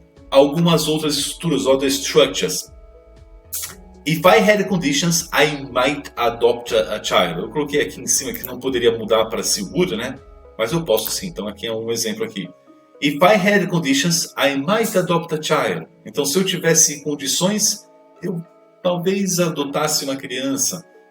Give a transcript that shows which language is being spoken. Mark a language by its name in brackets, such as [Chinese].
[Portuguese] Algumas outras estruturas, [English] other structures. If I had conditions, I might adopt a child. [Portuguese] Eu coloquei aqui em cima que não poderia mudar para se would, né? Mas eu posso sim. Então aqui é um exemplo aqui. [English] If I had conditions, I might adopt a child. [Portuguese] Então, se eu tivesse condições, eu talvez adotasse uma criança.